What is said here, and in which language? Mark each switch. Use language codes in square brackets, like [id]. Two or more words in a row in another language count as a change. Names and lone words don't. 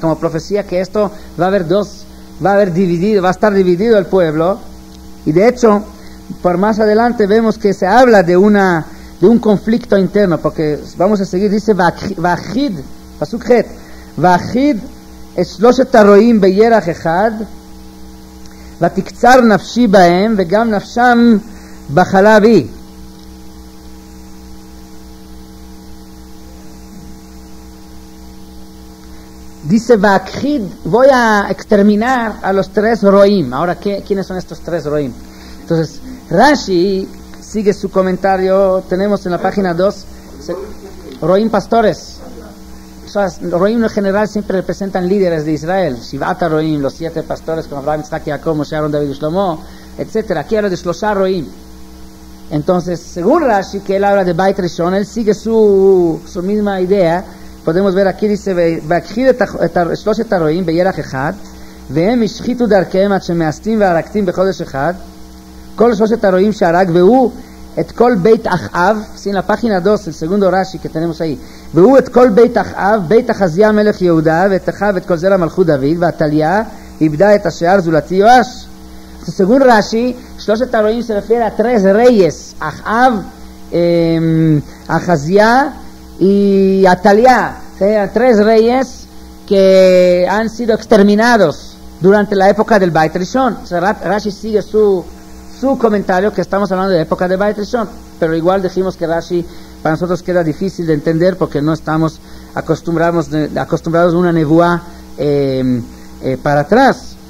[es] O sea, como profecía que esto va a haber dos va a estar dividido el pueblo, y de hecho, por más adelante vemos que se habla de un conflicto interno, porque vamos a seguir, dice, Vachid, [he] פסוק ח, [es] Vachid es [he] שלושת הרועים בירח אחד, ותקצר נפשי בהם, וגם נפשם בחלה בי. [es] Dice Vachid, voy a exterminar a los tres roim. Ahora, ¿quiénes son estos tres roim? Entonces, Rashi sigue su comentario, tenemos en la página 2, roim pastores. Roim en general siempre representan líderes de Israel. [he] שבעת רועים, [es] los 7 pastores como Abraham, Isaac, Jacob, Moshe, Aaron, David y Shlomo, etc. Aquí habla de [he] שלושה רועים. [es] Entonces, según Rashi, que él habla de Beit Rishon, él sigue su misma idea. podemos ver aquí, dice, [he] והכחיד את שלושת הרועים בירח אחד, והם השחיתו דרכיהם עד שמאסתים והרקתים בחודש אחד, כל שלושת הרועים שהרג, והוא את כל בית אחאב, [es] sin la página 2, el segundo Rashi que tenemos ahí, [he] והוא את כל בית אחאב, בית אחזיה מלך יהודה, ואת אחאב את כל זרע מלכות דוד, ועתליה איבדה את השאר זולתי יואש. [es] Según Rashi, [he] שלושת הרועים [es] se refiere a tres reyes, Ahab, Ahazia y Atalia, tres reyes que han sido exterminados durante la época del Beit Rishon. O sea, Rashi sigue su comentario que estamos hablando de la época del Beit Rishon, pero igual dijimos que Rashi para nosotros queda difícil de entender porque no estamos acostumbrados a una nebuá para atrás.